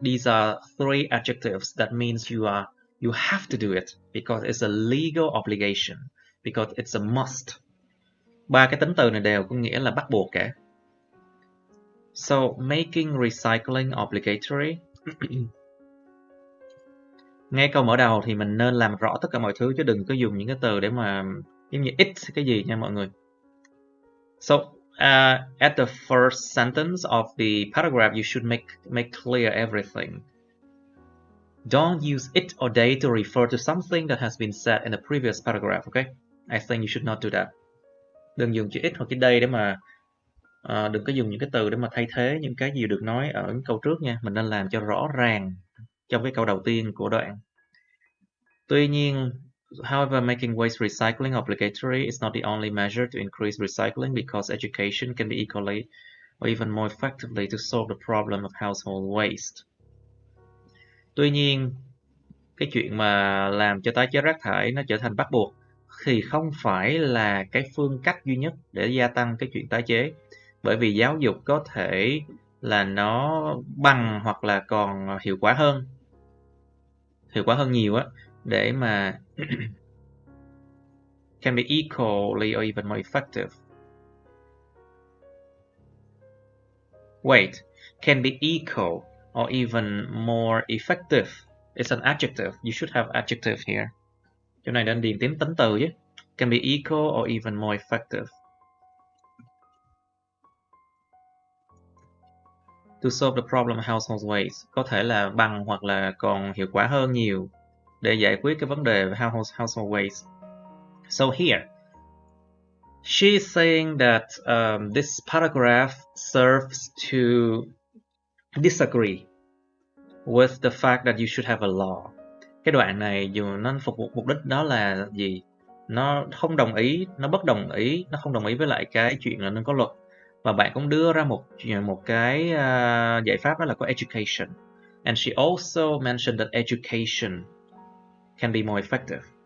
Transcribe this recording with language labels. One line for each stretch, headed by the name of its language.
English: These are three adjectives that means you have to do it because it's a legal obligation, because it's a must.
Vietnamese: Ba cái tính từ này đều có nghĩa là bắt buộc cả.
English: So making recycling obligatory.
Vietnamese: Ngay câu mở đầu thì mình nên làm rõ tất cả mọi thứ chứ đừng có dùng những cái từ để mà giống như it cái gì nha mọi người.
English: So at the first sentence of the paragraph, you should make clear everything. Don't use it or they to refer to something that has been said in the previous paragraph, okay? I think you should not do that.
Vietnamese: Đừng dùng chữ it hoặc chữ they để mà đừng có dùng những cái từ để mà thay thế những cái gì được nói ở câu trước nha. Mình nên làm cho rõ ràng trong cái câu đầu tiên của đoạn. Tuy nhiên,
English: however, making waste recycling obligatory is not the only measure to increase recycling because education can be equally or even more effectively to solve the problem of household waste.
Vietnamese: Tuy nhiên, cái chuyện mà làm cho tái chế rác thải nó trở thành bắt buộc thì không phải là cái phương cách duy nhất để gia tăng cái chuyện tái chế. Bởi vì giáo dục có thể là nó bằng hoặc là còn hiệu quả hơn nhiều á, để mà
English: can be equally or even more effective. Wait, can be equal or even more effective. It's an adjective. You should have adjective here. Chỗ này nên điền tính từ chứ. Can be equal or even more effective. To solve the problem of household waste.
Vietnamese: Có thể là bằng hoặc là còn hiệu quả hơn nhiều để giải quyết cái vấn đề về household waste.
English: So here, she is saying that this paragraph serves to disagree with the fact that you should have a law.
Vietnamese: Cái đoạn này dù nó phục vụ mục đích đó là gì? Nó không đồng ý, nó bất đồng ý, nó không đồng ý với lại cái chuyện là nên có luật. Và bạn cũng đưa ra một cái giải pháp đó là có education.
English: And she also mentioned that education can be more effective.